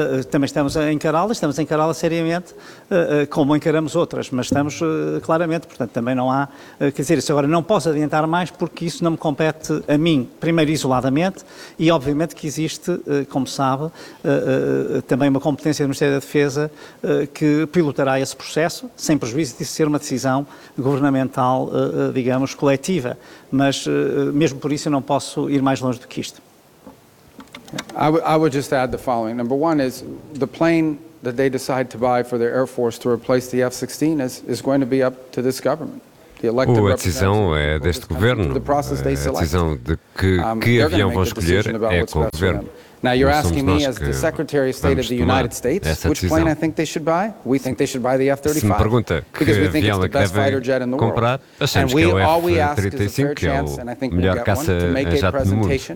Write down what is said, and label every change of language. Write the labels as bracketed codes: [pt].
[pt] Também estamos a encará-la seriamente, como encaramos outras, mas estamos claramente, portanto, também não há, quer dizer, isso agora não posso adiantar mais porque isso não me compete a mim, primeiro isoladamente, e obviamente que existe, como sabe, também uma competência do Ministério da Defesa que pilotará esse processo, sem prejuízo de ser uma decisão governamental, digamos, coletiva, mas mesmo por isso eu não posso ir mais longe do que isto. [en] I would just add the following. Number one is the plane that they decide to buy for their Air Force to replace the F-16 is going to be up to this government. [pt] A decisão é deste governo. A decisão de que avião vão escolher é com o governo. [en] Now you're asking me as the Secretary of State of the United States which plane I think they should buy? We think they should buy the F-35. [pt] Se me pergunta que avião é que devem comprar, achamos que é o F-35, que é o melhor caça jato do mundo.